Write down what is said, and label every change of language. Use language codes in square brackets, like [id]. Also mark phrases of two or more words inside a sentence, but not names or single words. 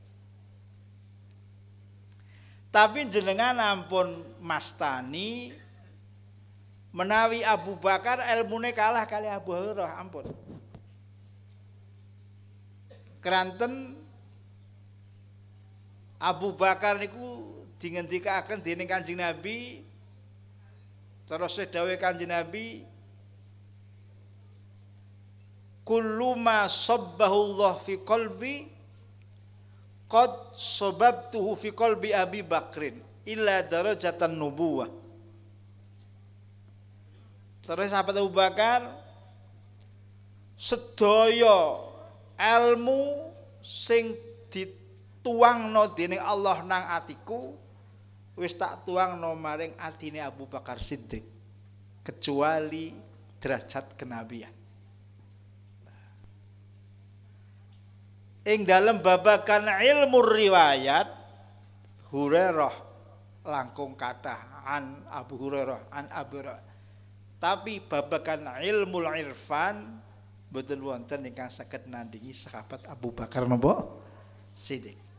[jv] Tapi jenengan ampun mastani menawi Abu Bakar ilmune kalah kali Abu Hurairah ampun. Kranten Abu Bakar niku dingendikaken dening Kanjeng Nabi terus dawuh Kanjeng Nabi [ar] كل ما صبه الله في قلبي قد صببته في قلب أبي بكر إلا درجة النبوة. [jv] Terus sahabat Abu Bakar sedaya ilmu sing dituangno dening Allah nang atiku wis tak tuangno maring atine Abu Bakar Siddiq [id] kecuali derajat kenabian. [jv] Ing dalam babagan ilmu riwayat Hurairah langkung kathah an Abu Hurairah an Abu Hurairah. Tapi babagan ilmu irfan boten wonten ingkang saged nandingi sahabat Abu Bakar napa Siddiq.